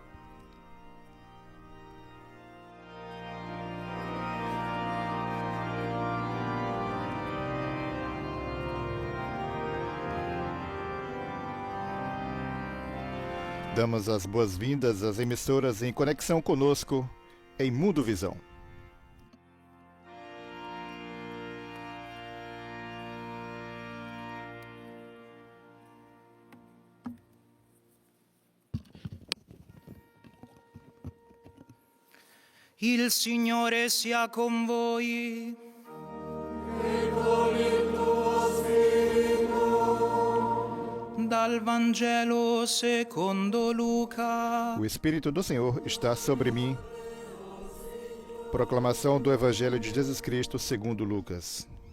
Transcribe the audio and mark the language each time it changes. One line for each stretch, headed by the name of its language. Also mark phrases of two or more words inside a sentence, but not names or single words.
Portuguese: Damos as boas-vindas às emissoras em conexão conosco em Mundo Visão.
Italian: Il Signore sia con voi. Dal Vangelo secondo Luca.
Portuguese: O Espírito do Senhor está sobre mim. Proclamação do Evangelho de Jesus Cristo segundo Lucas.